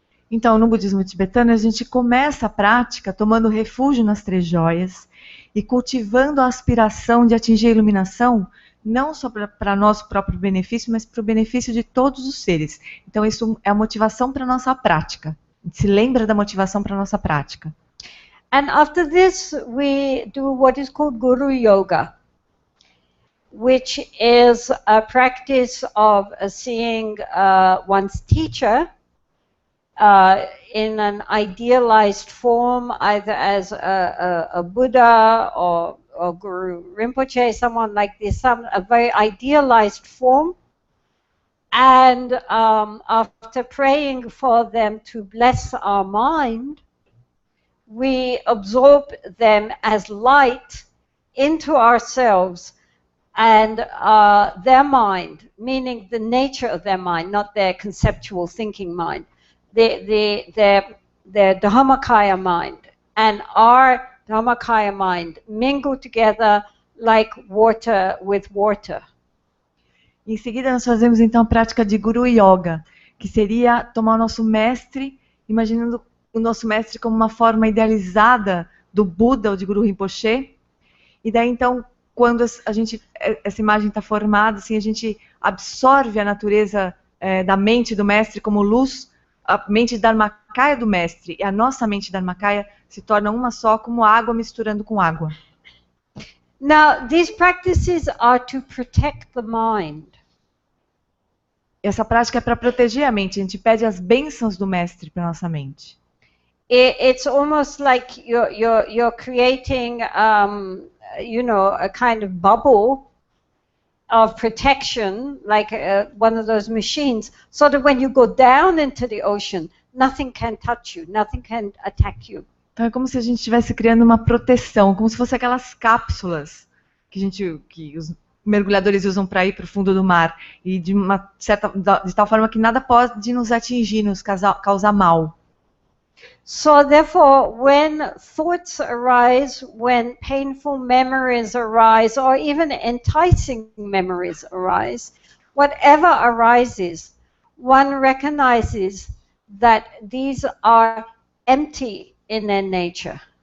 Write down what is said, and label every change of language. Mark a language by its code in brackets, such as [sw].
[pt] Então, no budismo tibetano, a gente começa a prática tomando refúgio nas três joias e cultivando a aspiração de atingir a iluminação, não só para nosso próprio benefício, mas para o benefício de todos os seres. Então, isso é a motivação para a nossa prática. A gente se lembra da motivação para a nossa prática. [en] And after this, we do what is called Guru Yoga, which is a practice of seeing one's teacher in an idealized form, either as a Buddha or Guru Rinpoche, someone like this, a very idealized form, And after praying for them to bless our mind, we absorb them as light into ourselves and their mind, meaning the nature of their mind, not their conceptual thinking mind, their Dharmakaya mind and our Dharmakaya mind mingle together like water with water. [pt] Em seguida, nós fazemos então a prática de Guru Yoga, que seria tomar o nosso mestre, imaginando o nosso mestre como uma forma idealizada do Buda ou de Guru Rinpoche. E daí então, quando essa imagem está formada, assim, a gente absorve a natureza da mente do mestre como luz, a mente Dharmakaya do mestre e a nossa mente Dharmakaya se tornam uma só, como água misturando com água. [en] Now, these practices are to protect the mind. [pt] Essa prática é para proteger a mente. A gente pede as bênçãos do mestre para nossa mente. [en] It's almost like you're creating, a kind of bubble of protection, like one of those machines, so that when you go down into the ocean, nothing can touch you, nothing can attack you. [pt] Então é como se a gente estivesse criando uma proteção, como se fosse aquelas cápsulas que os mergulhadores usam para ir para o fundo do mar, e de tal forma que nada pode nos atingir, nos causar mal. [en] So therefore, when thoughts arise, when painful memories arise, or even enticing memories arise, whatever arises, one recognizes that these are empty in their nature.